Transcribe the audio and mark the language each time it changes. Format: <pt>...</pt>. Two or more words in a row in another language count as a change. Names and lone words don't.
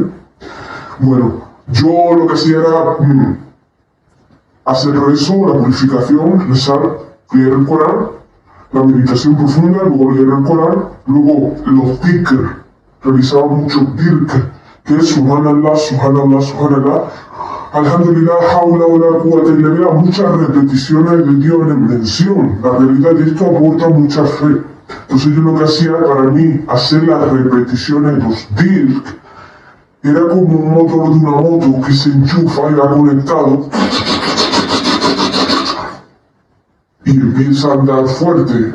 <es>Bueno, yo lo que hacía era hacer rezo, la purificación, rezar, leer el Corán, la meditación profunda, luego leer el Corán, luego los dhikr, realizaba mucho dhikr, que es</es> <ar>سبحان الله، سبحان الله، سبحان الله، الحمد لله، حول ولا قوة إلا بالله,</ar> <es>muchas repeticiones de Dios en mención. La realidad de esto aporta mucha fe. Entonces yo lo que hacía para mí, hacer las repeticiones, los dhikr, era como un motor de una moto que se enchufa y va conectado y empieza a andar fuerte.</es>